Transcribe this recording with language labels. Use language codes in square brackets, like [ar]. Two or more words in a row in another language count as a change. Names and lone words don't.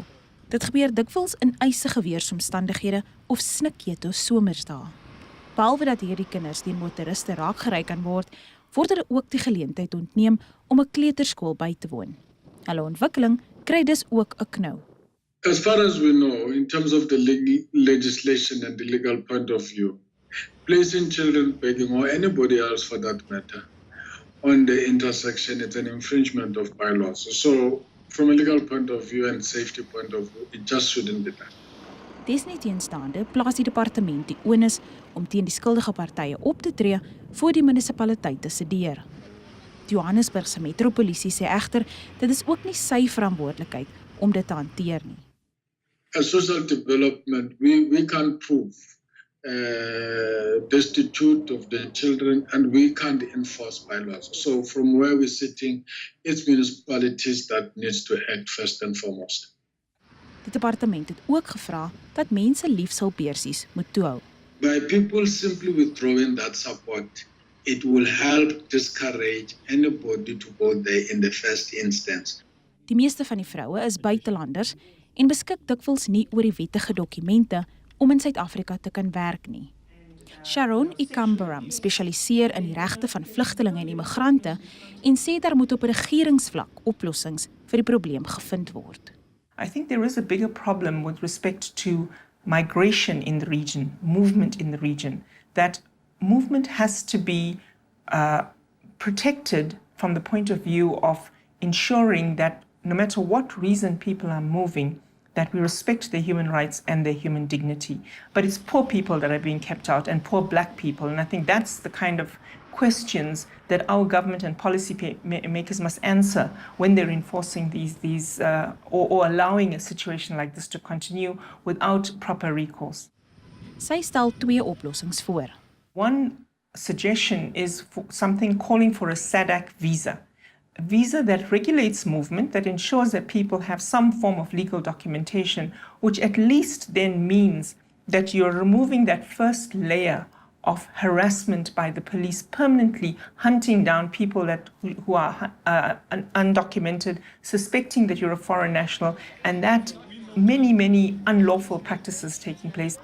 [af] Dit gebeur dikwels in eisige weeromstandighede of snikketo somersdae. Behalwe dat hierdie kinders deur motoriste raakgery kan word, word hulle ook die geleentheid ontneem om 'n kleuterskool by te woon. Hulle ontwikkeling kry dus ook 'n knou. [en] As far as we know, in terms of the legislation and the legal point of view, placing children begging or anybody else for that matter on the intersection, it's an infringement of bylaws. So from a legal point of view and safety point of view, it just shouldn't be done. [af] Desnieteenstaande plaas die departement die onus om teen die skuldige partye op te tree voor die munisipaliteit te sedeer. Die Johannesburgse metropolisie sê egter dit is ook nie sy verantwoordelikheid om dit te hanteer nie. [en] As social development, we can't prove destitute of the children and we can't enforce bylaws. So from where we're sitting, it's municipalities that needs to act first and foremost. [af] Die departement het ook gevra dat mense liefshulpbeursies moet toehou. [en] By people simply withdrawing that support, it will help discourage anybody to go there in the first instance. [af] Die meeste van die vroue is buitelanders en beskik dikwels nie oor die wettige dokumente om in Suid-Afrika te kan werk nie. Sharon Ikambaram spesialiseer in die regte van vlugtelinge en immigrante en sê daar moet op regeringsvlak oplossings vir die probleem gevind word. [en] I think there is a bigger problem with respect to migration in the region, movement in the region. That movement has to be protected from the point of view of ensuring that no matter what reason people are moving, that we respect their human rights and their human dignity. But it's poor people that are being kept out and poor black people. And I think that's the kind of questions that our government and policy makers must answer when they're enforcing these or allowing a situation like this to continue without proper recourse. [af] Sy stel 2 oplossings voor. [en] One suggestion is for something calling for a SADC visa. A visa that regulates movement, that ensures that people have some form of legal documentation, which at least then means that you're removing that first layer of harassment by the police, permanently hunting down people who are undocumented, suspecting that you're a foreign national, and that many unlawful practices taking place.